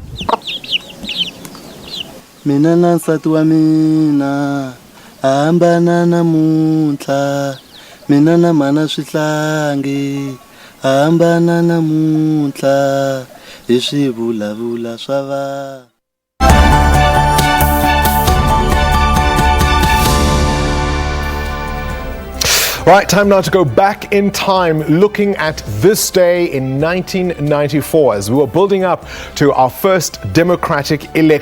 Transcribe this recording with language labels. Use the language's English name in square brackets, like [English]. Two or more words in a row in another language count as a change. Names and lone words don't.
[Tsonga] mina na nsati wa mina hambana namuntlha mina na mana swihlangi hambana namuntlha hi swivulavula swa vanhu. [English] Right, time now to go back in time, looking at this day in 1994 as we were building up to our first democratic elections.